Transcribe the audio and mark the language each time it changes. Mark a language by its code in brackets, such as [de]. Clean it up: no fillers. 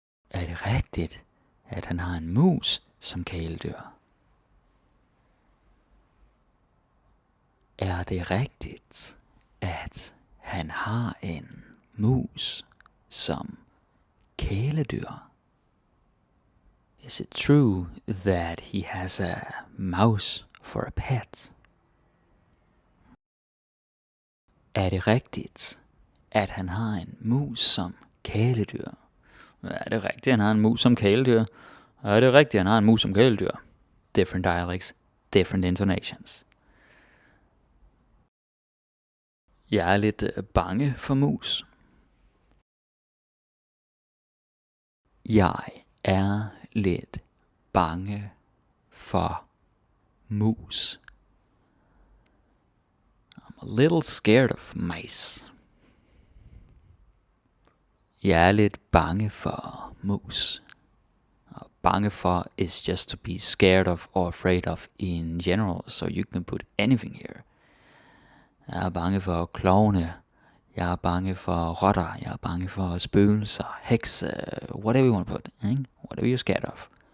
[da] Er det rigtigt, at han har en mus som kæledyr? Er det rigtigt, at han har en mus som kæledyr? [en] Is it true that he has a mouse for a pet? [da] Er det rigtigt, at han har en mus som kæledyr? Er det rigtigt, at han har en mus som kæledyr? Er det rigtigt, at han har en mus som kæledyr? [en] Different dialects, different intonations. [da] Jeg er lidt bange for mus. Jeg er lidt bange for mus. [en] I'm a little scared of mice. [da] Jeg er lidt bange for mus. [en] Bange for is just to be scared of or afraid of in general, so you can put anything here. [da] Jeg er bange for klovne. Jeg er bange for rotter. Jeg er bange for spøgelser, hekse, [en] whatever you want to put, eh? Whatever you're scared of.